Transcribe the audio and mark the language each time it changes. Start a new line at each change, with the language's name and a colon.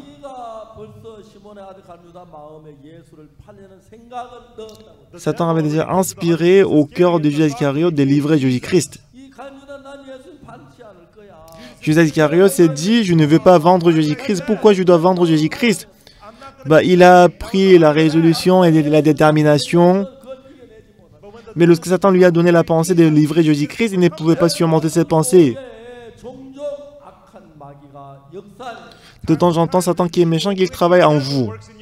Korean: 마귀가 벌써 시몬의 아들 갈무다 마음에 예수를 팔려는 생각을 넣었다고.
French: Satan avait déjà inspiré au cœur de Judas Iscariote de livrer Jésus-Christ.
Korean: 이 갈무다 난 예수를 팔지 않을 거야.
French: Judas Iscariote s'est dit, je ne veux pas vendre Jésus-Christ. Pourquoi je dois vendre Jésus-Christ? Il a pris la résolution et la détermination. Mais lorsque Satan lui a donné la pensée de livrer Jésus-Christ, il ne pouvait pas surmonter cette pensée.
Korean: 종종 악한 마귀가 역사를
French: De temps en temps, Satan qui est méchant, qu'il travaille en vous.